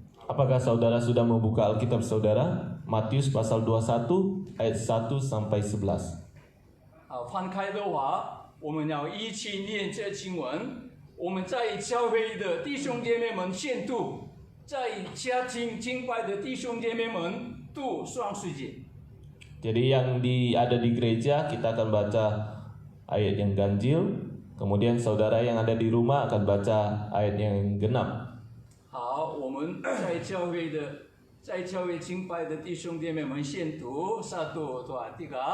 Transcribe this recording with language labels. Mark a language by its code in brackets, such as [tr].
[id] Apakah saudara sudah membuka Alkitab saudara? Matius pasal 21 ayat 1 sampai 11. [zh] 好，翻开的话，我们要一起念这经文。我们在教会的弟兄姐妹们先读，在家庭敬拜的弟兄姐妹们读双十节。 [id] Jadi yang ada di gereja kita akan baca ayat yang ganjil, kemudian saudara yang ada di rumah akan baca ayat yang genap. [zh] 好，我们在教会敬拜的弟兄姐妹们先读，1, 2, 3.